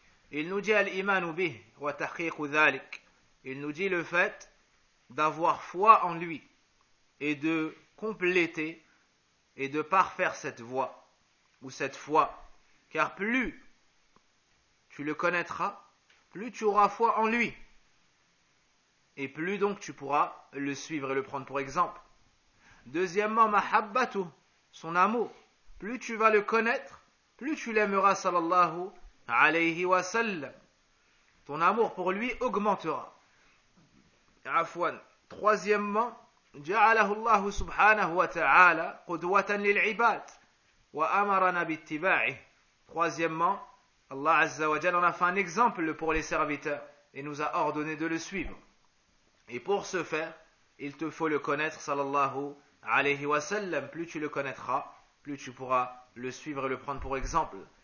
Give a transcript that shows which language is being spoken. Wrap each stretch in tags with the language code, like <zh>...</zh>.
<fr>Il nous dit al-imanu bih wa tahqiqu dhalik. Il nous dit le fait d'avoir foi en lui et de compléter et de parfaire cette voie ou cette foi, car plus tu le connaîtras, plus tu auras foi en lui et plus donc tu pourras le suivre et le prendre pour exemple. Deuxièmement, mahabbatu, son amour, plus tu vas le connaître, plus tu l'aimeras sallallahu alayhi wa sallam, ton amour pour lui augmentera.</fr> <ar>Afwan. Troisièmement, جعله الله سبحانه وتعالى قدوة للعباد وأمرنا باتباعه.</ar> <fr>Troisièmement, Allah Azza wa Jal en a fait un exemple pour les serviteurs et nous a ordonné de le suivre. Et pour ce faire, il te faut le connaître sallallahu alayhi wa sallam. Plus tu le connaîtras, plus tu pourras le suivre et le prendre pour exemple.</fr>